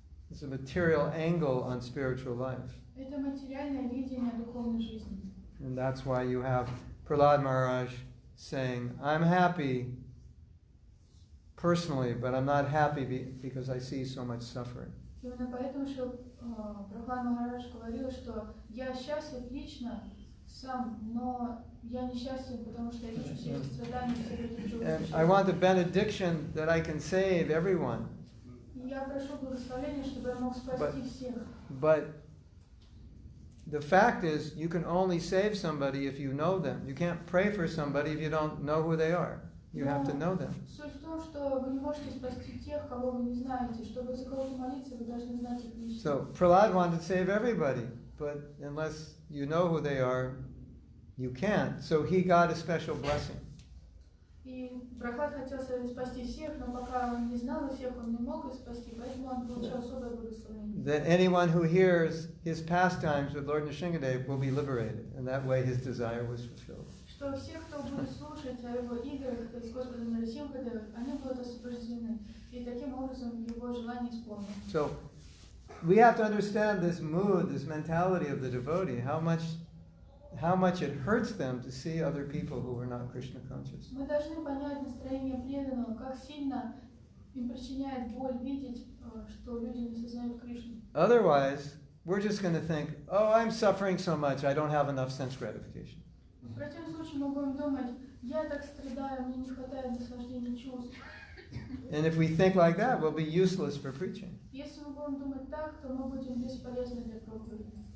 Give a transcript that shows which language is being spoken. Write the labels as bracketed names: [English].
[English] It's a material angle on spiritual life. [Russian] Это материальное видение духовной жизни. [English] And that's why you have Prahlad Maharaj saying, I'm happy personally, but I'm not happy because I see so much suffering. [Russian] Именно поэтому Прабхупада Махарадж говорил, что я счастлив лично сам, но я несчастен, потому что я вижу все эти страдания, все эти [English] And I want the benediction that I can save everyone. [Russian] Я прошу благословения, чтобы я мог спасти всех. [English] But the fact is, you can only save somebody if you know them. You can't pray for somebody if you don't know who they are. You have to know them. [Russian] Суть в том, что вы не можете спасти тех, кого вы не знаете. Чтобы за кого-то молиться, вы должны знать их лично. [English] So Prahlad wanted to save everybody, but unless you know who they are, you can't. So he got a special blessing. [Russian] И Прабхупад хотел спасти всех, но пока он не знал всех, он не мог их спасти, поэтому он получил особое благословение. [English] That anyone who hears his pastimes with Lord Nrsingadev will be liberated, and that way his desire was fulfilled. [Russian] Что все, кто будет слушать о его играх с Господом Нарисимхадевой, они будут освобождены, и таким образом его желание исполнено. [English] So we have to understand this mood, this mentality of the devotee, how much it hurts them to see other people who are not Krishna conscious. [Russian] Мы должны понять настроение преданного, как сильно им причиняет боль видеть, что люди не сознают Кришну. [English] Otherwise, we're just going to think, oh, I'm suffering so much, I don't have enough sense gratification. [Russian] В противном случае мы будем думать, я так страдаю, мне не хватает наслаждения чувств. [English] And if we think like that, we'll be useless for preaching. [Russian] Если мы будем думать так, то мы будем бесполезны для проповеди.